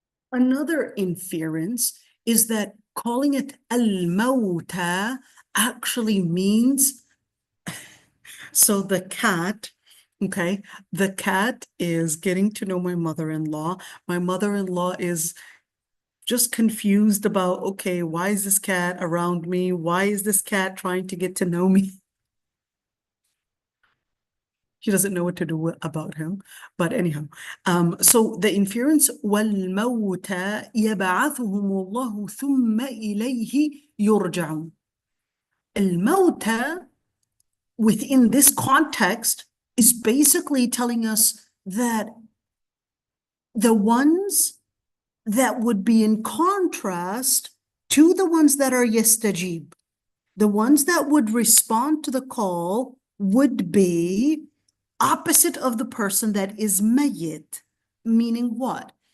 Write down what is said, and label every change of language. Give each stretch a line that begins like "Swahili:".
English: Another inference is that calling it al-mawta actually means, so the cat, okay, the cat is getting to know my mother-in-law. My mother-in-law is just confused about, okay, why is this cat around me? Why is this cat trying to get to know me? She doesn't know what to do about him. But anyhow, so the inference,
Arabic: وَالْمَوْتَى يَبْعَثُهُمُ اللَّهُ ثُمَّ إِلَيْهِ يُرْجَعُونَ.
English: Al-Mawta, within this context, is basically telling us that the ones that would be in contrast to the ones that are yastajib, the ones that would respond to the call would be opposite of the person that is mayyit. Meaning what?